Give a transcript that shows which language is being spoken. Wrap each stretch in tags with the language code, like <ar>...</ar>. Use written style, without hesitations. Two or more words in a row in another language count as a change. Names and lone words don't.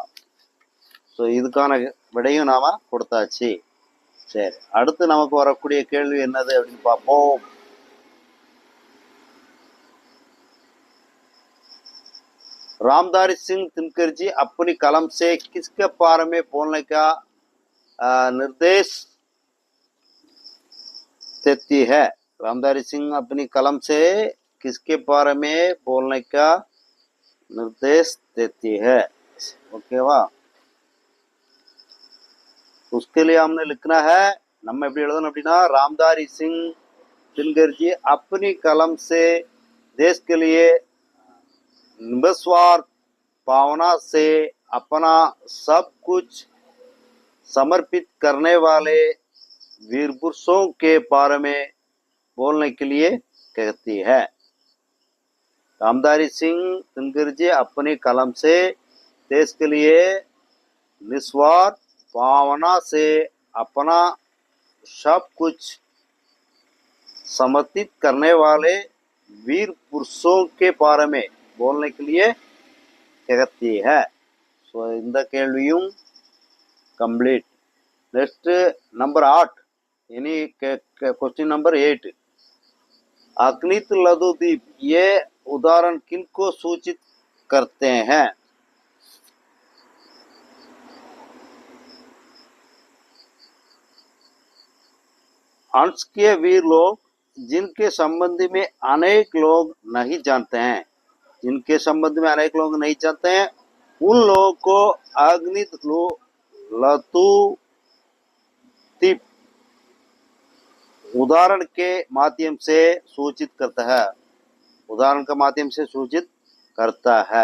<ta>ஸோ இதுக்கான விடையும் நாம கொடுத்தாச்சு. சரி, அடுத்து நமக்கு வரக்கூடிய கேள்வி என்னது அப்படின்னு பார்ப்போம்.</ta> <hi>रामधारी सिंह दिनकर जी अपनी कलम से किसके बारे में बोलने का निर्देश देती है? रामधारी सिंह अपनी कलम से किसके बारे में बोलने का निर्देश देती है? ओके वाह, उसके लिए हमने लिखना है.</hi> <ta>நம்ம எப்படி எழுதணும் அப்படின்னா,</ta> <hi>रामधारी सिंह दिनकर जी अपनी कलम से देश के लिए निस्वार्थ भावना से अपना सब कुछ समर्पित करने वाले वीर पुरुषों के बारे में बोलने के लिए कहती है। रामधारी सिंह दिनकर जी अपनी कलम से देश के लिए निस्वार्थ भावना से अपना सब कुछ समर्पित करने वाले वीर पुरुषों के बारे में बोलने के लिए कहती है।</hi> <ta>सो இந்த கேள்வியும் कंप्लीट।</ta> <en>next number</en> <hi>8 यानी</hi> <en>question number</en> <hi>8, अग्नित लघुद्वीप ये उदाहरण किनको सूचित करते हैं? अंश के वीर लोग जिनके संबंध में अनेक लोग नहीं जानते हैं, जिनके संबंध में अनेक लोग नहीं जानते हैं, उन लोगों को अग्नित लघुद्वीप उदाहरण के माध्यम से सूचित करता है, उदाहरण के माध्यम से सूचित करता है।</hi>